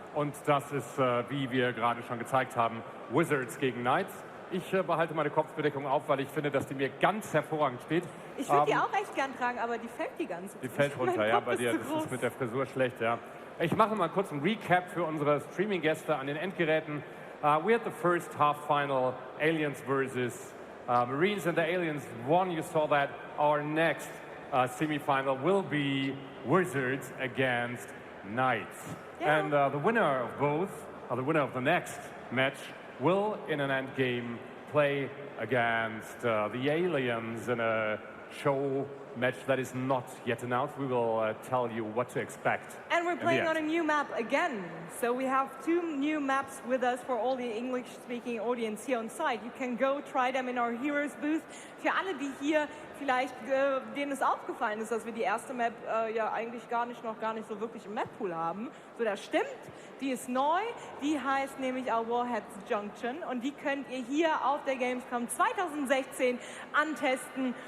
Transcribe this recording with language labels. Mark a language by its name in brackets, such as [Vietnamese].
[German] Und das ist, wie wir gerade schon gezeigt haben, Wizards gegen Knights. Ich behalte meine Kopfbedeckung auf, weil ich finde, dass die mir ganz hervorragend steht. Ich würde die auch echt gern tragen, aber die fällt die ganze Zeit. Die fällt runter, ja, bei dir. Das ist mit der Frisur schlecht, ja. Ich mache mal kurz einen Recap für unsere Streaming-Gäste an den Endgeräten. [English] We had the first half-final, Aliens versus Marines, and the Aliens won. You saw that. Our next semi-final will be Wizards against Knights. And the winner of both, or the winner of the next match, will in an end game play against the aliens in a show match that is not yet announced. We will tell you what to expect. And we're playing on a new map again. So we have 2 new maps with us for all the English-speaking audience here on site. You can go try them in our Heroes booth. [German] Für alle, die hier vielleicht, denen es aufgefallen ist, dass wir die erste Map ja eigentlich noch gar nicht so wirklich im Map-Pool haben. So, das stimmt. Die ist neu. Die heißt nämlich auch Warheads Junction. Und die könnt ihr hier auf der Gamescom 2016 antesten.